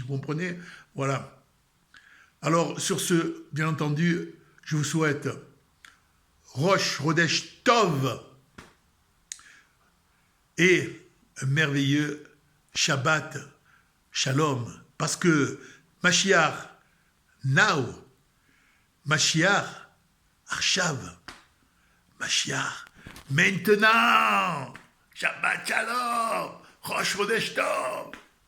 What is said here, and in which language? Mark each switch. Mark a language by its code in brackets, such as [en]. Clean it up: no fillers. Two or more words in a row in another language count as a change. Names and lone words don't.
[fr] Vous comprenez? Voilà. Alors, sur ce, bien entendu, je vous souhaite [he] ראש חודש טוב [fr] et un merveilleux [he] שבת שלום. [fr] Parce que [he] משיח, now, משיח, עכשיו, משיח, maintenant, שבת שלום, ראש חודש טוב.